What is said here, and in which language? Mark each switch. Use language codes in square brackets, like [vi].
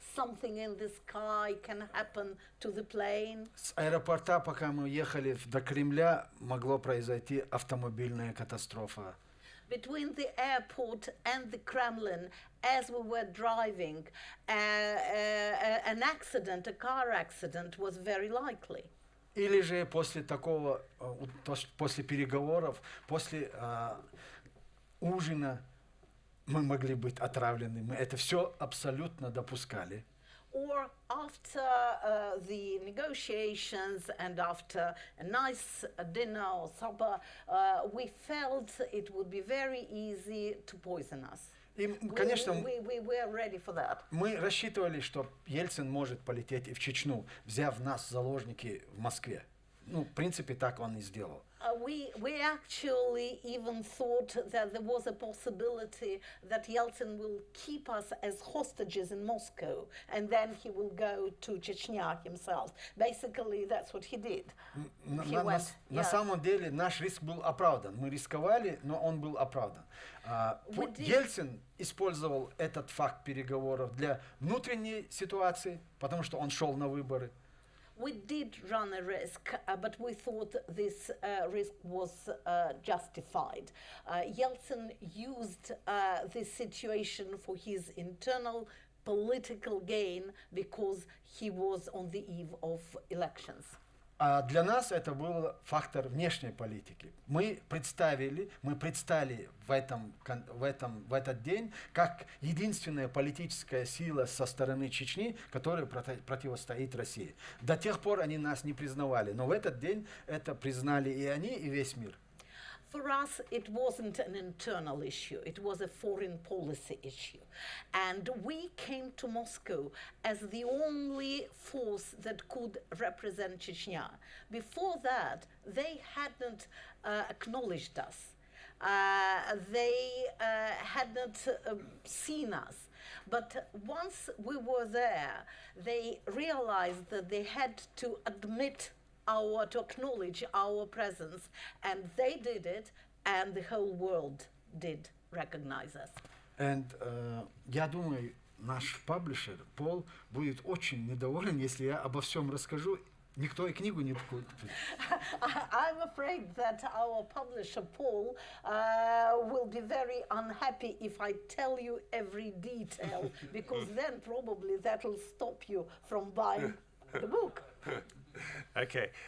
[en] Something in the sky can happen to the plane. [ru] С аэропорта, пока мы ехали до Кремля, могло произойти автомобильная катастрофа. [en] Between the airport and the Kremlin, as we were driving, an accident, a car accident, was very likely. [ru] Или же после такого, после переговоров, после ужина мы могли быть отравлены. Мы это все абсолютно допускали. [en] or after the negotiations and after a nice dinner or supper, we felt it would be very easy to poison us. [ru] И, конечно, [en] we were ready for that. [ru] мы рассчитывали, что Ельцин может полететь и в Чечню, взяв нас в заложники в Москве. Ну, в принципе, так он и сделал. [en] We actually even thought that there was a possibility that Yeltsin will keep us as hostages in Moscow and then he will go to Chechnya himself. Basically, that's what he did. [ru] На самом деле наш риск был оправдан. Мы рисковали, но он был оправдан. Ельцин использовал этот факт переговоров для внутренней ситуации, потому что он шел на выборы. [en] We did run a risk, but we thought this risk was justified. Yeltsin used this situation for his internal political gain because he was on the eve of elections. [ru] А для нас это был фактор внешней политики. Мы предстали в этот день как единственная политическая сила со стороны Чечни, которая противостоит России. До тех пор они нас не признавали, но в этот день это признали и они, и весь мир. [en] For us, it wasn't an internal issue, it was a foreign policy issue. And we came to Moscow as the only force that could represent Chechnya. Before that, they hadn't acknowledged us. They hadn't seen us. But once we were there, they realized that they had to to acknowledge our presence, and they did it, and the whole world did recognize us. And [ru] я думаю, наш паблишер Пол будет очень недоволен, если я обо всем расскажу. Никто и книгу не купит. [en] I'm afraid that our publisher Paul will be very unhappy if I tell you every detail, because then probably that will stop you from buying the book. Okay.